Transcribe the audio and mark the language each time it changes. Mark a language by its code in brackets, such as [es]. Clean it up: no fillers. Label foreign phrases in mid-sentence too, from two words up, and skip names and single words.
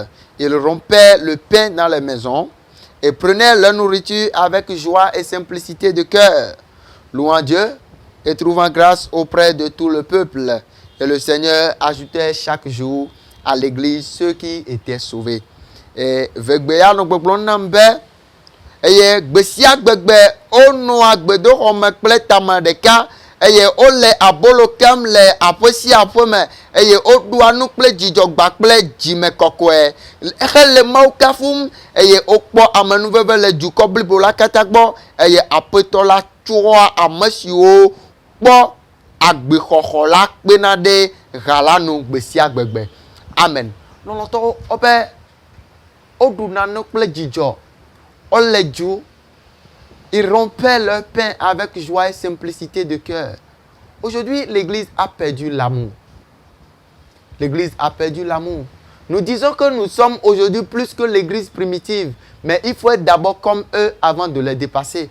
[fr] Ils rompaient le pain dans les maisons et prenaient leur nourriture avec joie et simplicité de cœur, louant Dieu et trouvant grâce auprès de tout le peuple. Et le Seigneur ajoutait chaque jour à l'église ceux qui étaient sauvés. [ee] Et vegbeya no gbegblɔ nam be eye gbe sia gbegbe wonɔa gbedoxɔme kple tame ɖeka eye wole abolo kem le aƒe sia aƒe me eye woɖua nu kple dzidzɔgba kple dzime kɔkɔe hele Mawu kafum eye wokpɔ amenuveve le dukɔ blibo la katã gbɔ eye aƒetɔ la tsɔa ame siwo kpɔ agbexɔxɔ la kpena ɖe ha la nu gbe sia gbegbe. Amen. Lɔlɔtɔwo wobe woɖu nane kple dzidzɔ wole dzo. [fr] Ils rompaient leur pain avec joie et simplicité de cœur. Aujourd'hui, l'Église a perdu l'amour. L'Église a perdu l'amour. Nous disons que nous sommes aujourd'hui plus que l'Église primitive. Mais il faut être d'abord comme eux avant de les dépasser.